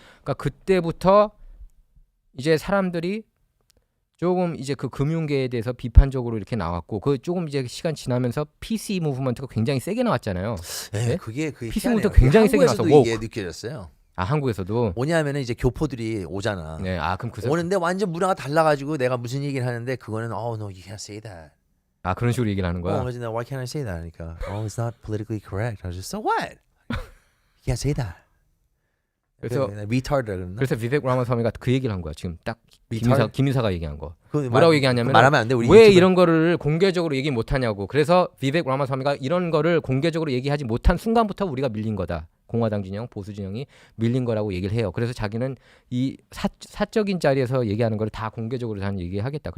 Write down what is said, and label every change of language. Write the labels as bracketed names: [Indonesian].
[Korean] 그러니까 그때부터 이제 사람들이 조금 이제 그 금융계에 대해서 비판적으로 이렇게 나왔고 그 조금 이제 시간 지나면서 PC 무브먼트가 굉장히 세게 나왔잖아요. 네, 네? 그게 PC 무브먼트 굉장히 세게 나왔어. 한국에서도 이게 느껴졌어요. 아 한국에서도. 뭐냐면은 이제 교포들이 오잖아. 네. 아 그럼 그래서 오는데 완전 문화가 달라가지고 내가 무슨 얘기를 하는데 그거는 [English] no, you can't say that. [Korean] 아 그런 식으로 얘기를 하는 거야. 그래서 내가 [English] why can't I say that? [Korean] 그러니까 [English] it's not politically correct. I was just so what? You can't say that. [Korean] 그래서 retard라 그랬나? 그래서 비백 라마스와미가 그 얘기를 한 거야. 지금 딱 [English] retard? [Korean] 김인사가 얘기한 거. 그거 뭐라고 얘기하냐면 말하면 안 돼. 우리 왜 유튜브에- 이런 거를 공개적으로 얘기 못 하냐고. 그래서 비백 라마스와미가 이런 거를 공개적으로 얘기하지 못한 순간부터 우리가 밀린 거다. 공화당 진영, 보수 진영이 밀린 거라고 얘기를 해요. 그래서 자기는 이 사적인 자리에서 얘기하는 걸 다 공개적으로 다 얘기하겠다.